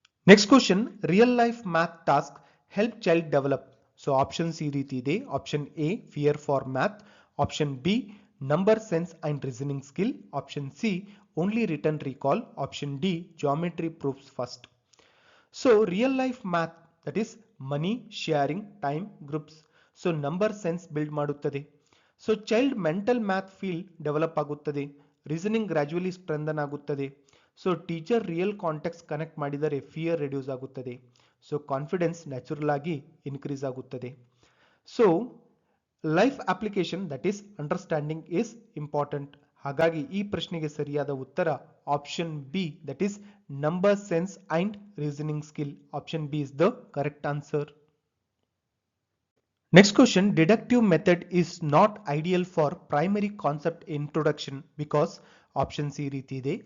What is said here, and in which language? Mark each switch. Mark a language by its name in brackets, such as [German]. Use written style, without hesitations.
[English] Next question, real life math task help child develop. So options [Kannada] ಈ ರೀತಿ ಇದೆ. [English] Option A fear for math, option B number sense and reasoning skill, option C only written recall, option D geometry proofs first. So real life math, that is money, sharing, time, groups. [Kannada] So number sense build ಮಾಡುತ್ತದೆ. So child mental math field develop ಆಗುತ್ತದೆ. reasoning gradually strengthen ಆಗುತ್ತದೆ. So teacher real context connect ಮಾಡಿದರೆ fear reduce ಆಗುತ್ತದೆ. [English] So confidence natural ಆಗಿ increase ಆಗುತ್ತದೆ. So life application, that is understanding is important. [Kannada] ಹಾಗಾಗಿ ಈ ಪ್ರಶ್ನೆಗೆ ಸರಿಯಾದ ಉತ್ತರ option B, [English] That is number sense and reasoning skill. Option B is the correct answer. Next question, deductive method is not ideal for primary concept introduction because. Options [Kannada] ಈ ರೀತಿ ಇದೆ.